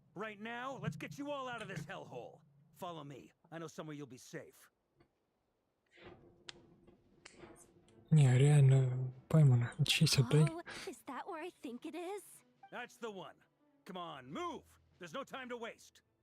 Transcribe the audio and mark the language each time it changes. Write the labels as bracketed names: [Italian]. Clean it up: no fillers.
[English] Right now, let's get you all out of this hellhole. Follow me. I know somewhere you'll be safe. [Russian] Не, реально, поймано, честь отдай. [English] Oh, is that where I think it is? That's the one. Come on, move! There's no time to waste.